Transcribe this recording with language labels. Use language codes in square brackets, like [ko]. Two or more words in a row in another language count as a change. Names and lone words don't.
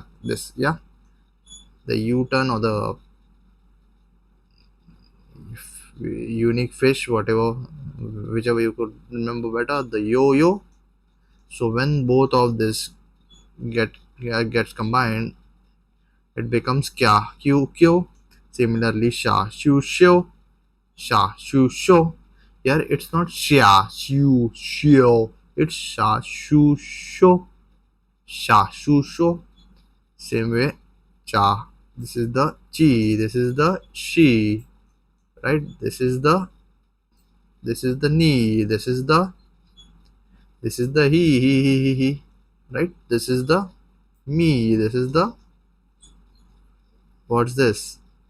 [en] This, yeah, the U turn or the unique fish, whatever, whichever you could remember better. The yo-yo. So when both of this gets combined, it becomes [ja] kya, q, q. [en] Similarly, [ja] sha, shu, shu, sha, shu, shu. [en] Here it's not [ja] sha, shu, shu. It's sha, shu, shu, sha, shu, shu. [en] Same way, cha. This is the chi. This is the she. Right. This is the ni. This is the he. Right. This is the me. This is the, what's this?